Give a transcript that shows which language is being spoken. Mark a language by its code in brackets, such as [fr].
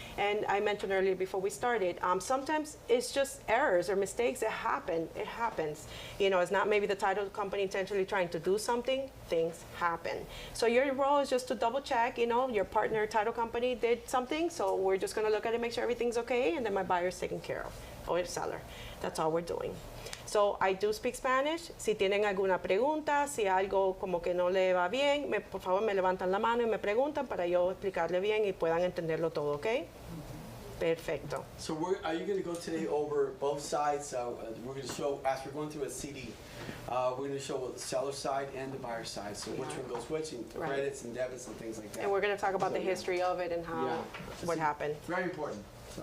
[en] And I mentioned earlier before we started, sometimes it's just errors or mistakes that happen. It happens. It's not maybe the title company intentionally trying to do something. Things happen. So your role is just to double check, your partner title company did something, so we're just going to look at it, make sure everything's okay, and then my buyer's taken care of, or your seller. That's all we're doing. So I do speak Spanish. [es] Si tienen alguna pregunta, si algo como que no le va bien, por favor me levantan la mano y me preguntan para yo explicarle bien y puedan entenderlo todo, ¿ok? Perfecto. [en] So are you going to go today over both sides? We're going to show, as we're going through a CD, we're going to show the seller side and the buyer side. So which one goes which, and credits and debits and things like that. And we're going to talk about the history of it and how, what happened. Very important. So.